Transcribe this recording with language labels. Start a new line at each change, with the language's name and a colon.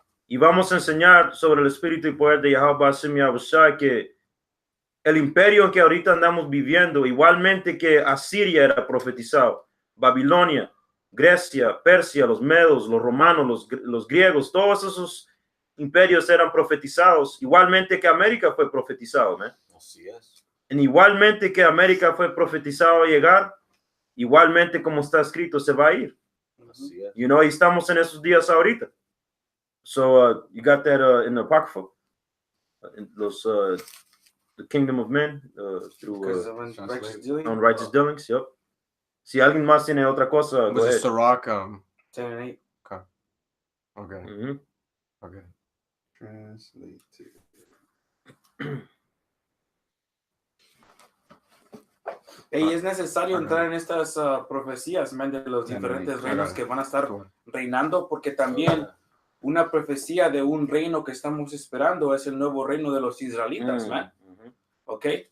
Spanish: Y vamos a enseñar sobre el espíritu y poder de Yahweh Hashem Yahushai, que el imperio en que ahorita andamos viviendo, igualmente que Asiria era profetizado, Babilonia, Grecia, Persia, los medos, los romanos, los griegos, todos esos imperios eran profetizados, igualmente que América fue profetizado, ¿no? Así es. Y igualmente que América fue profetizado a llegar, igualmente como está escrito, se va a ir. Así es. Y estamos en esos días ahorita.
English: So you got that in the Apocrypha, the Kingdom of Men through Unrighteous Dealings. Yep.
Spanish: Si alguien más tiene otra cosa,
English: go ahead. Sirach 10 and 8. Okay. Mm-hmm. Okay. Translate.
Spanish: Y es necesario entrar en estas profecías, man, de los diferentes reinos que van a estar reinando, porque también una profecía de un reino que estamos esperando es el nuevo reino de los israelitas, man. ¿Ok?